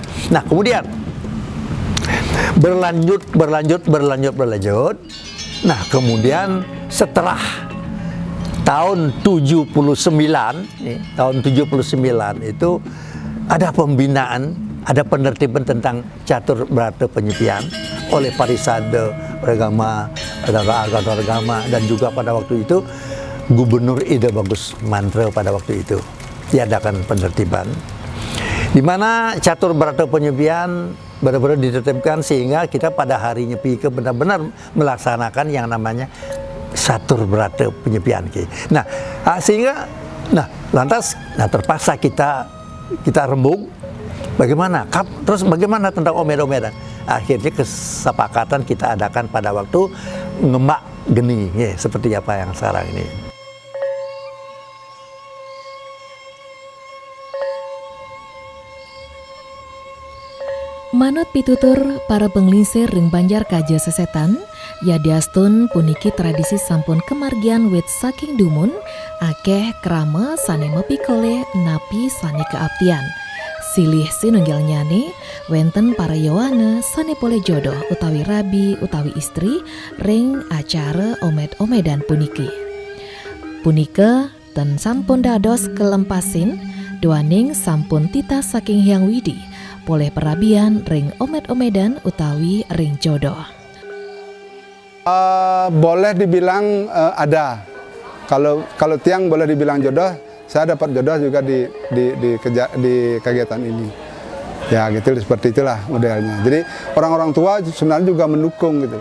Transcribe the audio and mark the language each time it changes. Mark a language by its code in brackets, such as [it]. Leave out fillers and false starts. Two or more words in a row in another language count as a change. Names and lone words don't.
[id] Nah kemudian berlanjut. Nah kemudian setelah tahun 79, tahun 79 itu ada pembinaan, ada penertiban tentang catur berata penyepian oleh Parisade Agama dan juga pada waktu itu Gubernur Ida Bagus Mantra pada waktu itu diadakan penertiban di mana catur berata penyepian benar-benar ditertibkan sehingga kita pada hari Nyepi ke benar-benar melaksanakan yang namanya catur berata penyepian. Nah, sehingga lantas terpaksa kita rembuk bagaimana terus bagaimana tentang omed-omedan. Akhirnya kesepakatan kita adakan pada waktu ngemak geni seperti apa yang sekarang ini. [ban] Manut pitutur para penglingsir ring Banjar Kaja Sesetan, yadiastun puniki tradisi sampun kemargian wit saking dumun, akeh krama sane mepikole napi sane keabdian. Silih sinunggal nyane, wenten para yowana sane pole jodoh utawi rabi utawi istri ring acara omed-omedan puniki. Punika ten sampun dados kelempasin, duaning sampun tita saking Hyang Widi, boleh perabian ring omed-omedan utawi ring jodoh. [id] Boleh dibilang ada. Kalau tiang boleh dibilang jodoh, saya dapat jodoh juga di kegiatan ini. Ya gitu, seperti itulah modelnya. Jadi orang-orang tua sebenarnya juga mendukung gitu.